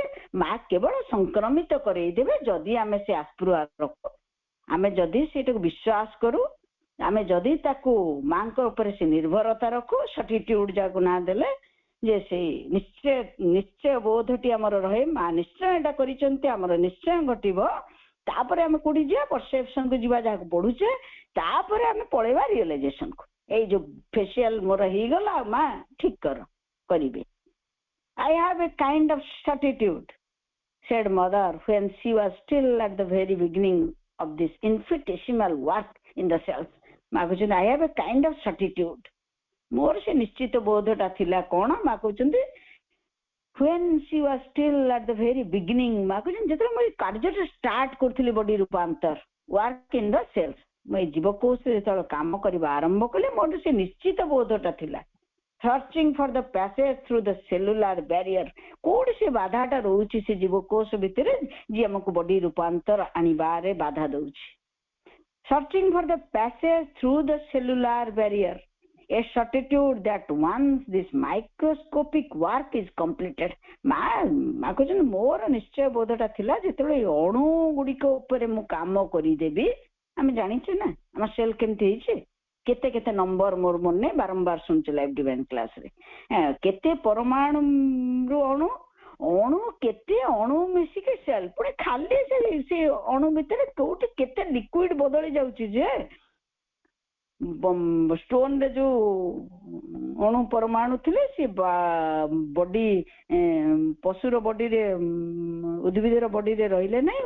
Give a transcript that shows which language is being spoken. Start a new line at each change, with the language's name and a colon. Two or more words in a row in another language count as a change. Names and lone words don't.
Odia: ମା କେବଳ ସଂକ୍ରମିତ କରେଇଦେବେ ଯଦି ଆମେ ସେ ଆସ୍ପୃହା ରଖୁ, ଆମେ ଯଦି ସେଇଟାକୁ ବିଶ୍ୱାସ କରୁ, ଆମେ ଯଦି ତାକୁ ମାଙ୍କ ଉପରେ ସେ ନିର୍ଭରତା ରଖୁ, ସଟିଟ୍ୟୁଡ ଯାହାକୁ ନାଁ ଦେଲେ, ଯେ ସେଇ ନିଶ୍ଚୟ ବୋଧଟି ଆମର ରହେ, ମା ନିଶ୍ଚୟ ଏଇଟା କରିଛନ୍ତି, ଆମର ନିଶ୍ଚୟ ଘଟିବ। ତାପରେ ଆମେ କୋଉଠି ଯିବା, ପରସେପସନକୁ ଯିବା, ଯାହାକୁ ପଢୁଛେ, ତାପରେ ଆମେ ପଳେଇବା ରିଅଲାଇଜେସନକୁ। ଏଇ ଯୋଉ ଫେସିଆଲ ମୋର ହେଇଗଲା, ମା ଠିକ କରିବେ।
English: I have a kind of certitude, said mother when she was still at the very beginning of this infinitesimal work in the cells.
Odia: ମା କହୁଛନ୍ତି
English: I have a kind of certitude.
Odia: ମୋର ସେ ନିଶ୍ଚିତ ବୋଧଟା ଥିଲା କଣ? ମା କହୁଛନ୍ତି
English: when she was still at the very beginning,
Odia: ମା କହୁଛନ୍ତି ଯେତେବେଳେ ମୁଁ ଏ କାର୍ଯ୍ୟଟା ଷ୍ଟାର୍ଟ କରୁଥିଲି ବଡି ରୂପାନ୍ତର
English: work in the cells,
Odia: ମୁଁ ଏ ଜୀବକୋଷରେ ଯେତେବେଳେ କାମ କରିବା ଆରମ୍ଭ କଲି ମୋର ସେ ନିଶ୍ଚିତ ବୋଧଟା ଥିଲା
English: searching for the passage through the cellular barrier.
Odia: କୋଉଠି ସେ ବାଧାଟା ରହୁଛି ସେ ଜୀବକୋଷ ଭିତରେ ଯିଏ ଆମକୁ ବଡି ରୂପାନ୍ତର ଆଣିବାରେ ବାଧା ଦଉଛି.
English: Searching for the passage through the cellular barrier, a certitude that once this microscopic work is completed.
Odia: ମା କହୁଛନ୍ତି ମୋର ନିଶ୍ଚୟ ବୋଧଟା ଥିଲା ଯେତେବେଳେ ଅଣୁ ଗୁଡ଼ିକ ଉପରେ ମୁଁ କାମ କରିଦେବି. ଆମେ ଜାଣିଛେ ନା ଆମ ସେଲ୍ କେମିତି ହେଇଛି, କେତେ କେତେ ନମ୍ବର ମୋର ମନେ ବାରମ୍ବାର ଶୁଣୁଛୁ ଲାଇଫ୍ ଡିଭାଇନ୍ କ୍ଲାସରେ. କେତେ ପରମାଣୁ ରୁ ଅଣୁ, ଅଣୁ କେତେ ଅଣୁ ମିଶିକି ସେଲ୍, ପୁଣି ଖାଲି ସେ ଅଣୁ ଭିତରେ କୋଉଠି କେତେ ଲିକ୍ୱିଡ ବଦଳି ଯାଉଛି ଯେ ଷ୍ଟୋନରେ ଯୋଉ ଅଣୁ ପରମାଣୁ ଥିଲେ ସେ ବଡି ପଶୁର ବଡିରେ ଉଦ୍ଭିଦର ବଡିରେ ରହିଲେ ନାହିଁ.